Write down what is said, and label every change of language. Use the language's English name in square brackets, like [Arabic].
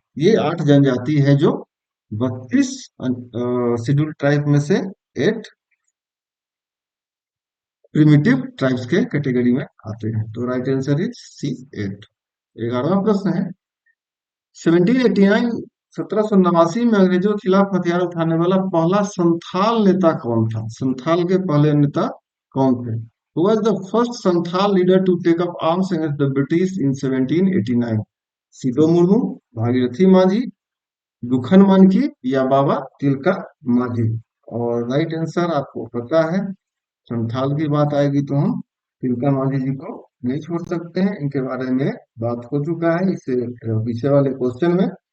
[Hindi] ये 8 जनजाति है जो 32 शेड्यूल ट्राइब में से 8 प्रिमिटिव ट्राइब्स के कैटेगरी में आते हैं। तो राइट आंसर इज सी 8। 11वां प्रश्न है, 1789 1789 में अंग्रेजों के खिलाफ हथियार उठाने वाला पहला संथाल नेता कौन था? संथाल के पहले नेता कौन थे? [English] Who was the first Santhal leader to take up arms against the British in 1789? [Hindi] Sido Murmu, Bhagirathi माझी, दुखन मानकी या बाबा तिलका माझी? और राइट आंसर आपको पता है, संथाल की बात आएगी तो हम तिलका मांझी जी को नहीं छोड़ सकते हैं। इनके बारे में बात हो चुका है इससे पीछे वाले क्वेश्चन में।